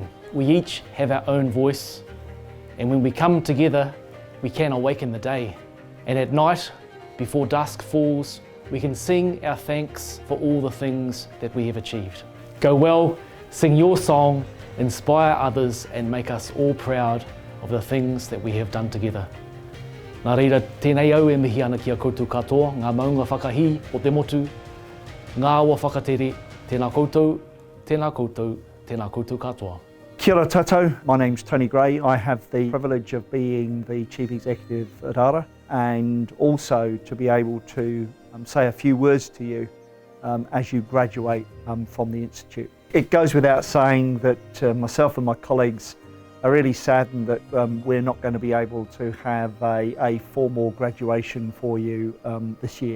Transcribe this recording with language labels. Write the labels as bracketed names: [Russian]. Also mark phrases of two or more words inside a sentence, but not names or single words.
[English] We each have our own voice, and when we come together, we can awaken the day. And at night, before dusk falls, we can sing our thanks for all the things that we have achieved. Go well, sing your song, inspire others and make us all proud of the things that we have done together. [Māori] Nā reira, tēnei au e mihi ana ki a koutou katoa, ngā maunga whakahi o te motu, ngā awa whakatere, tēnā koutou, tēnā koutou, tēnā koutou katoa. Kia ora tātou, [English] my name's Tony Gray. I have the privilege of being the Chief Executive at ARA and also to be able to say a few words to you as you graduate from the Institute. It goes without saying that myself and my colleagues are really saddened that we're not going to be able to have a formal graduation for you this year.